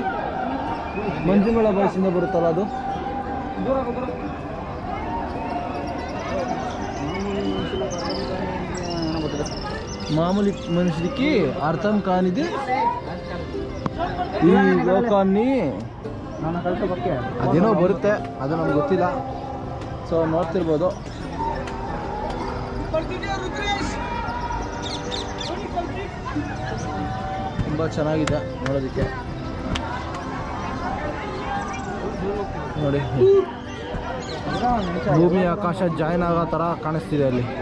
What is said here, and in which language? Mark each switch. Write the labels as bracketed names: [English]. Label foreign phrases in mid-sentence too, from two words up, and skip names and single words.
[Kannada] ಮಂಜುಮಳ ಬಾಯ್ಸಿಂದ ಬರುತ್ತಲ್ಲ ಅದು. [Telugu] మామూలు మనిషికి అర్థం కానిది ఈ లోకాన్ని [Kannada] ಅದೇನೋ ಬರುತ್ತೆ, ಅದು ನಮ್ಗೆ ಗೊತ್ತಿಲ್ಲ. ಸೊ ನೋಡ್ತಿರ್ಬೋದು. ತುಂಬ ಚೆನ್ನಾಗಿದೆ ನೋಡೋದಕ್ಕೆ. ನೋಡಿ ಭೂಮಿ ಆಕಾಶ ಜಾಯಿನ್ ಆಗೋ ಥರ ಕಾಣಿಸ್ತಿದೆ ಅಲ್ಲಿ.